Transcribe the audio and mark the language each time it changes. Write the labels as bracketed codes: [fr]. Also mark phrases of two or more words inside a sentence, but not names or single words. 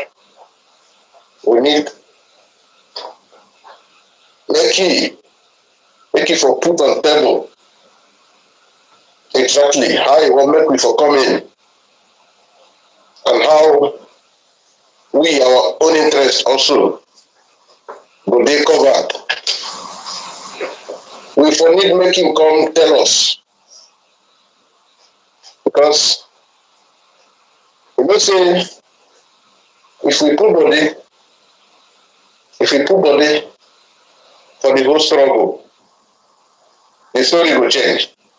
[pcm] We need make it for put on table a exactly how you want make we for come in and how we our own interest also go dey covered. We for need make him come tell us because you know say if we put body if we put body for the whole struggle, the story go change.